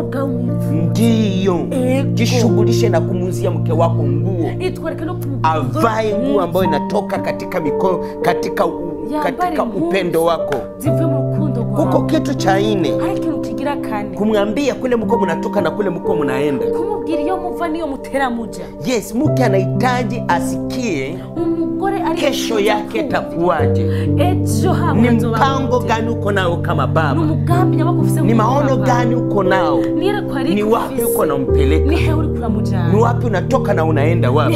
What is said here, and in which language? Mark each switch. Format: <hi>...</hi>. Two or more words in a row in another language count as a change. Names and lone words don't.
<sw>Ndiyo, jishughulishe na kumuzia mke wako nguo, avae nguo ambayo inatoka katika mikono, katika upendo wako. Kuko kitu cha 4, kumwambia kule mko mnatoka na kule mko mnaenda,</sw> <rn>kumubwira iyo muva niyo mutera muja.</rn> <sw>Yes, mke anahitaji asikie kesho yake takuwaje, ni mpango gani uko nao kama baba, ni maono gani uko nao, ni wapi uko na mpeleka, ni wapi unatoka na unaenda wapi.</sw>